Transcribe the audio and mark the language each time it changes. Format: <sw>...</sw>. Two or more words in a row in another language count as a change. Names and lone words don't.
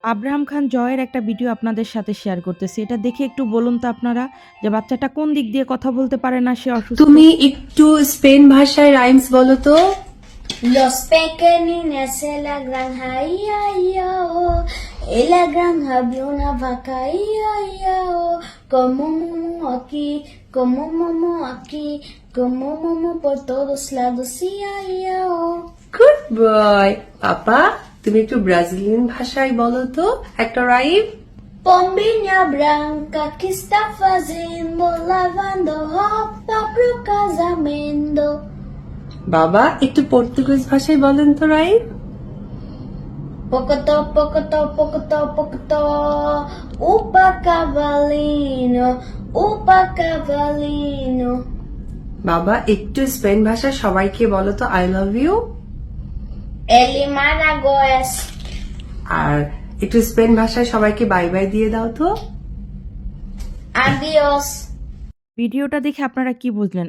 <bn>আব্রাহাম খান জয়ের একটা ভিডিও আপনাদের সাথে শেয়ার করতেছি। এটা দেখে একটু বলুন তো আপনারা যে বাচ্চাটা কোন দিক দিয়ে কথা বলতে পারে না, সে অসুস্থ? তুমি একটু স্পেন ভাষায় রাইমস বলো তো।</bn> <es>Los pequeñines en la granja, ia, ia, oh. En la granja había una vaca, ia, ia, oh. Como momo aquí, como momo aquí, como momo por todos lados, ia, ia, oh.</es> <en>good boy.</en> <bn>পাপা, তুমি একটু ব্রাজিলিয়ান ভাষায় বলো তো একটা রাইম।</bn> <pt>Pombinha branca que está fazendo, lavando roupa pro casamento.</pt> <bn>বাবা, একটু পর্তুগিজ ভাষায় বলেন তো রাইম।</bn> <pt>Pocotó, pocotó, pocotó, pocotó. Upa cavalinho, upa cavalinho.</pt> <bn>বাবা, একটু স্পেন ভাষা সবাইকে বলো তো</bn> <en>I love you. Ele Maragoes.</en> <bn>আর একটু স্পেন ভাষায় সবাইকে</bn> <en>bye bye</en> <bn>দিয়ে দাও তো।</bn> <es>Adiós.</es> <bn>ভিডিওটা দেখে আপনারা কি বুঝলেন?</bn>